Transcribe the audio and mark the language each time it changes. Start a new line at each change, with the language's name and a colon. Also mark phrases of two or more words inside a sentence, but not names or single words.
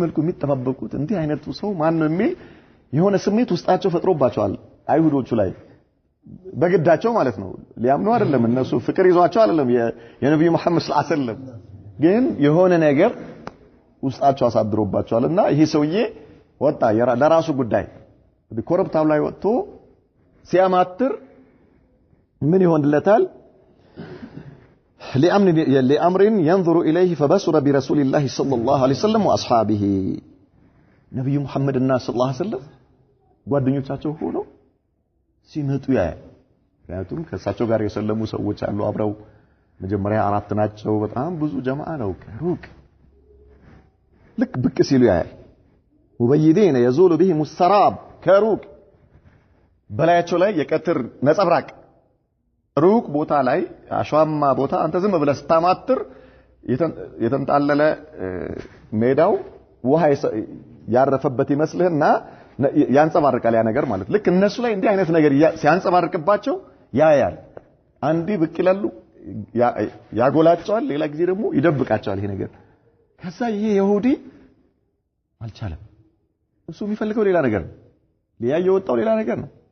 Amharic: መልኩ የሚተባበቁት እንዲህ አይነቱ ሰው ማን ነው የሚል የሆነ ስሜት ውስጣቸው ፈጥሮባቸዋል አይሁዶቹ ላይ በግዳቸው ማለት ነው ሊያምኑ አይደለም እነሱ ፍቅር ይዟቸው አይደለም የነብዩ መሐመድ
Arabic: صلى الله عليه وسلم
Amharic: ግን የሆነ ነገር ውስጣቸው አሳድሮባቸዋልና ይሄ ሰውዬ ወጣ ለራሱ ጉዳይ ኮረብታው ላይ ወጥቶ ሲያማትር ምን ይሆንለታል
Arabic: لأمر ينظر إليه فبصر برسول الله صلى الله عليه وسلم وأصحابه نبي محمد الناس صلى الله عليه وسلم
Amharic: ጓደኞቻቸው ሆኖ ሲመጡ ያያል ምክንያቱም ከሳቸው ጋር የሰለሙ ሰዎች አሉ አብረው መጀመሪያ አራት ናቸው በጣም ብዙ ጀማዓ ነው ከሩቅ ልክ ብቅ ሲሉ ያያል
Arabic: مبيضين يزول بهم السراب
Amharic: ከሩቅ በላያቸው ላይ የቀትር ነጸብራቅ ሩቅ ቦታ ላይ አሸዋማ ቦታ አንተ ዝም ብለህ ስታማትር የተንጣለለ ሜዳው ውሃ ያረፈበት ይመስልህና ያንጸባርቃል ያ ነገር ማለት ልክ እነሱ ላይ እንዲህ አይነት ነገር ሲያንጸባርቅባቸው ያያል አንዲ ብቅ ይላሉ ያጎላቸዋል ሌላ ጊዜ ደግሞ ይደብቃቸዋል ይሄ ነገር ከዛ ይሄ ይሁዲ አልቻለም እሱ የሚፈልገው ሌላ ነገር ነው ሊያየው ወጣው ሌላ ነገር ነው